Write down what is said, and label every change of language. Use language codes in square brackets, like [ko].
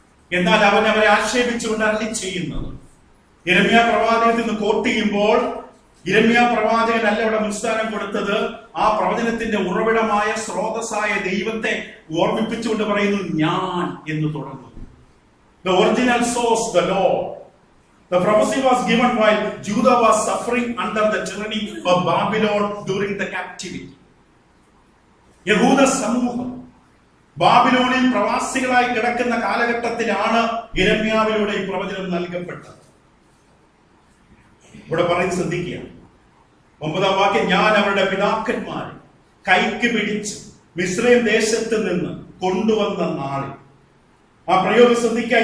[ml] എന്നാൽ അവൻ അവരെ ആക്ഷേപിച്ചുകൊണ്ട് അരുളി ചെയ്യുന്നത് യിരെമ്യാ പ്രവാചകത്തിൽ നിന്ന് കോട്ട് ചെയ്യുമ്പോൾ യിരെമ്യാ പ്രവാചകൻ അല്ല ഇവിടെ മുൻസ്ഥാനം കൊടുത്തത്. ആ പ്രവചനത്തിന്റെ ഉറവിടമായ സ്രോതസ്സായ ദൈവത്തെ ഓർമ്മിപ്പിച്ചുകൊണ്ട് പറയുന്നു ഞാൻ എന്ന് തുടങ്ങുന്നു. [en] The original source, the Lord. The prophecy was given while Judah was suffering under the tyranny of Babylon during the captivity. [ml] യഹൂദ സമൂഹം ബാബിലോണിൽ പ്രവാസികളായി കിടക്കുന്ന കാലഘട്ടത്തിലാണ് യിരെമ്യാവിലൂടെ ഈ പ്രവചനം നൽകപ്പെട്ടത്. ഇവിടെ പറയുന്നത് ശ്രദ്ധിക്കുക. 9-ാം വാക്യം. ഞാൻ അവരുടെ പിതാക്കന്മാരെ കൈക്ക് പിടിച്ച് മിസ്രയീം ദേശത്ത് നിന്ന് കൊണ്ടുവന്ന നാളിൽ. ആ പ്രയോഗം ശ്രദ്ധിക്കുക.